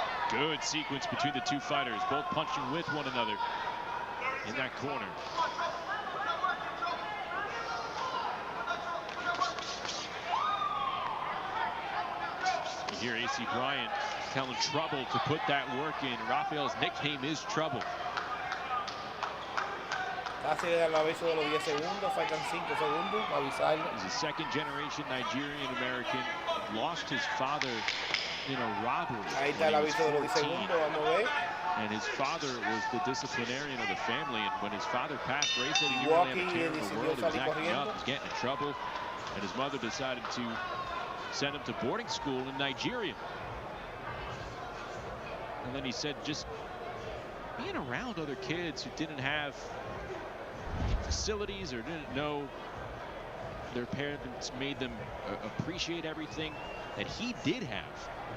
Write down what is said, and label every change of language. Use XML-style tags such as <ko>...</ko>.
<en>Good sequence between the two fighters, both punching with one another in that corner. You hear AC Bryant telling Trouble to put that work in. Rafael's nickname is Trouble.</en> <es>Casi le da el aviso de los 10 segundos, faltan 5 segundos para avisarle.</es> <en>He's a second-generation Nigerian-American. Lost his father in a robbery.</en> <es>Ahí está el aviso de los 10 segundos, vamos a ver.</es> <en>And his father was the disciplinarian of the family. And when his father passed, Ray said he didn't really have a care in the world. He was acting up, he was getting in trouble. And his mother decided to send him to boarding school in Nigeria. And then he said just being around other kids who didn't have facilities or didn't know their parents made them appreciate everything that he did have.</en>